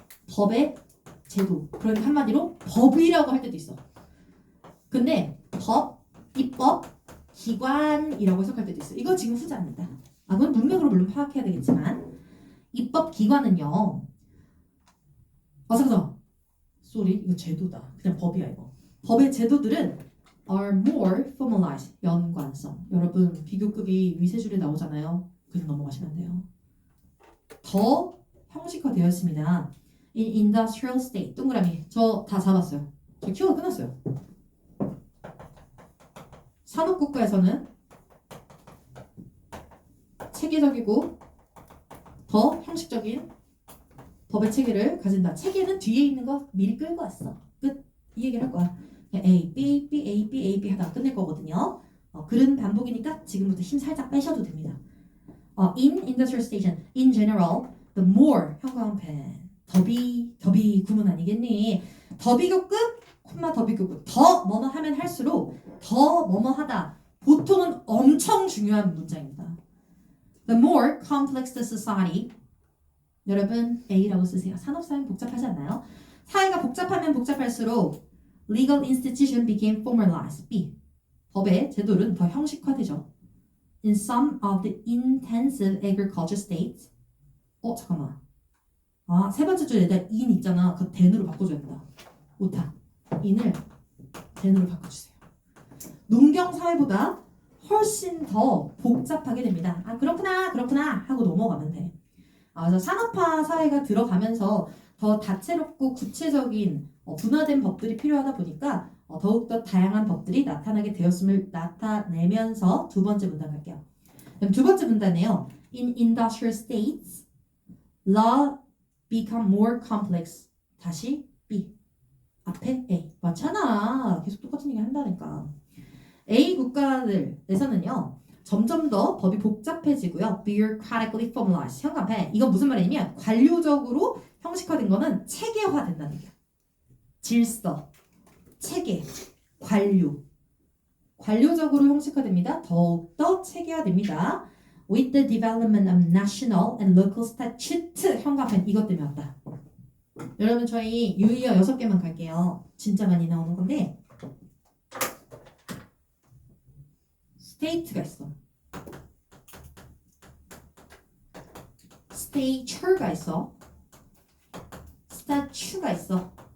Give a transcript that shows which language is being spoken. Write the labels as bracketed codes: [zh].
[ko] 법의 제도. 그러니까 한마디로 법이라고 할 때도 있어. 근데 법, 입법, 기관이라고 해석할 때도 있어. 이거 지금 후자입니다. 그건 문맥으로 물론 파악해야 되겠지만 입법 기관은요. 잠깐. 쏘리 이거 제도다. 그냥 법이야 이거. 법의 제도들은 [en] are more formalized. [ko] 연관성. 여러분 비교급이 위세줄에 나오잖아요. 그냥 넘어가시면 돼요. 더 형식화되어 있습니다. [en] In industrial state. [ko] 동그라미. 저 다 잡았어요. 저 키워드 끝났어요. 산업국가에서는 체계적이고 더 형식적인 법의 체계를 가진다. 체계는 뒤에 있는 거 미리 끌고 왔어. 끝. 이 얘기를 할 거야. A, B, B, A, B, A, B 하다가 끝낼 거거든요. 글은 반복이니까 지금부터 힘 살짝 빼셔도 됩니다. [en] In industrial station, in general, the more 형광펜. [ko] 더비 구문 아니겠니? 더비교급, 콤마 더비교급. 더 뭐뭐 하면 할수록 더 뭐뭐 하다. 보통은 엄청 중요한 문장입니다. [en] The more complex the society. [ko] 여러분 A라고 쓰세요. 산업사회는 복잡하지 않나요? 사회가 복잡하면 복잡할수록 [en] legal institution became formalized. B. [ko] 법의 제도는 더 형식화되죠. [en] In some of the intensive agriculture states. [ko] 잠깐만. 세 번째 줄에 내가 in 있잖아. 그 then으로 바꿔줘야 된다. 오타. in을 then으로 바꿔주세요. 농경 사회보다 훨씬 더 복잡하게 됩니다. 그렇구나 하고 넘어가면 돼. 그래서 산업화 사회가 들어가면서 더 다채롭고 구체적인 분화된 법들이 필요하다 보니까 더욱더 다양한 법들이 나타나게 되었음을 나타내면서 두 번째 문단 갈게요. 그럼 두 번째 문단이에요. [en] In industrial states, law become more complex. [ko] 다시 B. 앞에 A. 맞잖아. 계속 똑같은 얘기 한다니까. A 국가들에서는요. 점점 더 법이 복잡해지고요. [en] bureaucratically formalized. [ko] 현관패. 이건 무슨 말이냐면 관료적으로 형식화된 거는 체계화된다는 얘기야. 질서, 체계, 관료. 관료적으로 형식화됩니다. 더욱더 체계화됩니다. [en] With the development of national and local statute. [ko] 현관펜. 이것 때문에 왔다. 여러분 저희 유의어 6개만 갈게요. 진짜 많이 나오는 건데 state가 있어. stature가 있어. statute가 있어.